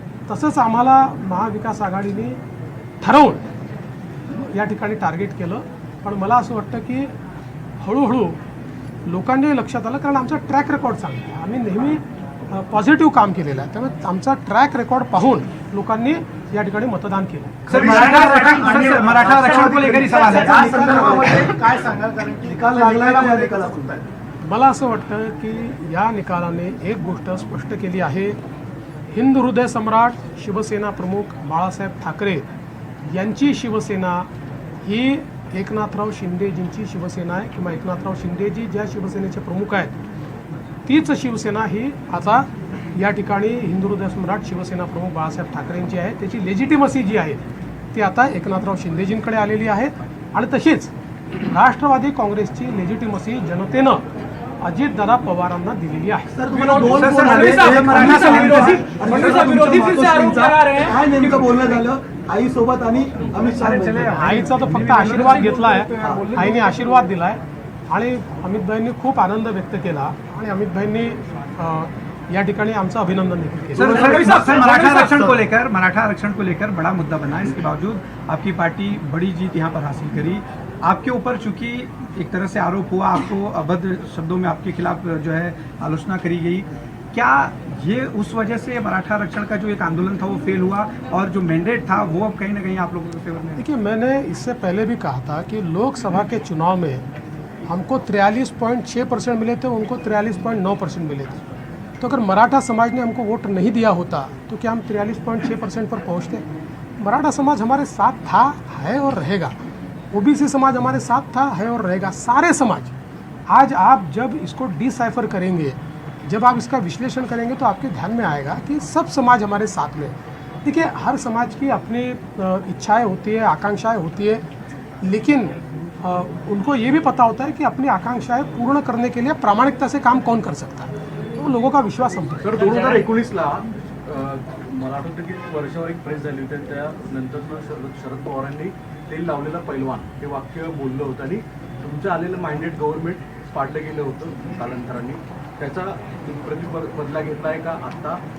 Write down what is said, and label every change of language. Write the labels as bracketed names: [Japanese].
[Marathi] तसंच आम्हाला महाविकास आघाडीने ठरवून या ठिकाणी टार्गेट केलं. पण मला असं वाटतं की हळूहळू लोकांनी लक्षात आलं, कारण आमचा ट्रॅक रेकॉर्ड चांगला आहे. आम्ही नेहमी पॉझिटिव्ह काम केलेलं आहे. त्यामुळे आमचा ट्रॅक रेकॉर्ड पाहून लोकांनी या ठिकाणी मतदान केलं. [Hindi] सर, मराठा आरक्षण को लेकर ही सवाल है. [Marathi] या संदर्भामध्ये काय सांगाल, कारण की निकाल लागलाय का या निकालातून? मला असं वाटतं की या निकालाने एक गोष्ट स्पष्ट केली आहे. हिंदू हृदय सम्राट शिवसेना प्रमुख बाळासाहेब ठाकरे यांची शिवसेना ही एकनाथराव शिंदेजींची शिवसेना आहे, किंवा एकनाथराव शिंदेजी ज्या शिवसेनेचे प्रमुख आहेत तीच शिवसेना ही आता या ठिकाणी हिंदू हृदय सम्राट शिवसेना प्रमुख बाळासाहेब ठाकरेंची आहे. त्याची लेजिटिमसी जी आहे ती आता एकनाथराव शिंदेजींकडे आलेली आहे. आणि तशीच राष्ट्रवादी काँग्रेसची लेजिटिमसी जनतेनं अजितदादा पवारांना दिलेली आहे. सर तुम्हाला 2 फोन आले. एक मराठा विरोधी काय नेमकं बोलणं झालं आई सोबत आणि अमित शहा? आईचा तर फक्त आशीर्वाद घेतलाय, आईने आशीर्वाद दिलाय आणि अमितभाईंनी खूप आनंद व्यक्त केला आणि अमितभाईंनी या ठिकाणी आमचं अभिनंदन देखील केलं. [Hindi] सर, मराठा आरक्षण को लेकर बड़ा मुद्दा बना. इसके बावजूद आपकी पार्टी बड़ी जीत यहाँ पर हासिल करी. आपके ऊपर चूंकि एक तरह से आरोप हुआ, आपको अभद्र शब्दों में आपके खिलाफ जो है आलोचना करी गई, क्या ये उस वजह से मराठा आरक्षण का जो एक आंदोलन था वो फेल हुआ और जो मैंडेट था वो अब कहीं ना कहीं आप लोगों के फेवर में? देखिए, मैंने इससे पहले भी कहा था कि लोकसभा के चुनाव में हमको 43.6% मिले थे, उनको 43.9% मिले थे. तो अगर मराठा समाज ने हमको वोट नहीं दिया होता तो क्या हम 43.6% पर पहुंचते? मराठा समाज हमारे साथ था, है और रहेगा. ओबीसी समाज हमारे साथ था, है और रहेगा. सारे समाज. आज आप जब इसको डिसाइफर करेंगे, जब आप इसका विश्लेषण करेंगे तो आपके ध्यान में आएगा कि सब समाज हमारे साथ में. देखिए, हर समाज की अपनी इच्छाएं होती है, आकांक्षाएं होती है, लेकिन उनको ये भी पता होता है कि अपनी आकांक्षाएं पूर्ण करने के लिए प्रामाणिकता से काम कौन कर सकता है. तो लोगों का विश्वास संपतो. [Marathi] तर 2019ला मला आठवतं की वर्षावर एक प्रेस झाली होती, त्यानंतर शरद पवारांनी तेल लावलेला पैलवान हे वाक्य बोललं होतं आणि तुमचं आलेलं माइंडेड गव्हर्नमेंट पाडलं गेलं होतं कालांतराने. त्याचा बदला घेतलाय का आता?